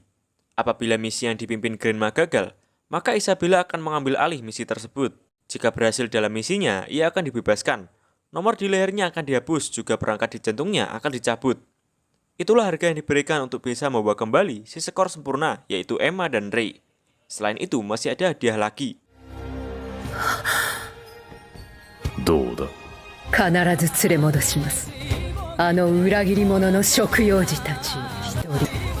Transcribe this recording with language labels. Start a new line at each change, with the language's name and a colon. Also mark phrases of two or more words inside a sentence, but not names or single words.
Indonesian: Apabila misi yang dipimpin Grandma gagal, maka Isabella akan mengambil alih misi tersebut. Jika berhasil dalam misinya, ia akan dibebaskan. Nomor di lehernya akan dihapus, juga perangkat di jantungnya akan dicabut. Itulah harga yang diberikan untuk bisa membawa kembali si skor sempurna, yaitu Emma dan Ray. Selain itu, masih ada hadiah lagi.
Japanese: どうだ。必ず連れ戻します。あの裏切り者の食用児たちを一人